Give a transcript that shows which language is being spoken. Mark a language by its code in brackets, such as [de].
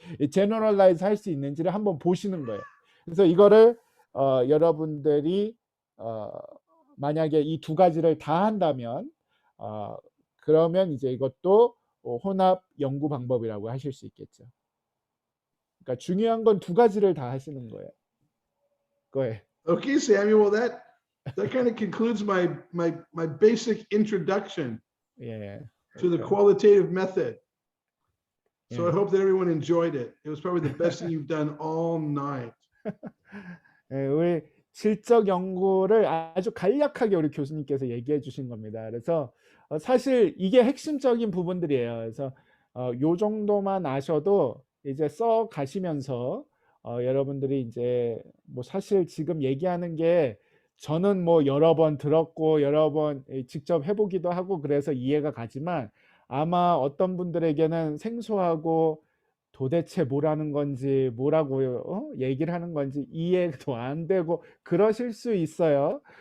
[ko] 제너럴라이즈 할 수 있는지를 한번 보시는 거예요. 그래서 이거를 여러분들이 만약에 이 두 가지를 다 한다면 그러면 이제 이것도 혼합 연구 방법이라고 하실 수 있겠죠. 그러니까 중요한 건 두 가지를 다 하시는 거예요. 거예요. [en] Okay, Samuel, well, that kind of concludes my basic introduction [ko] 예. [en] to the Okay. qualitative method. So I Yeah. hope that everyone enjoyed it. It was probably the best thing you've done all night. [ko] 예, 우리 질적 연구를 아주 간략하게 우리 교수님께서 얘기해 주신 겁니다. 그래서 사실 이게 핵심적인 부분들이에요. 그래서 요 정도만 아셔도 이제 써 가시면서 여러분들이 이제 뭐 사실 지금 얘기하는 게 저는 뭐 여러 번 들었고 여러 번 직접 해보기도 하고 그래서 이해가 가지만 아마 어떤 분들에게는 생소하고 도대체 뭐라는 건지 뭐라고 얘기를 하는 건지 이해도 안 되고 그러실 수 있어요.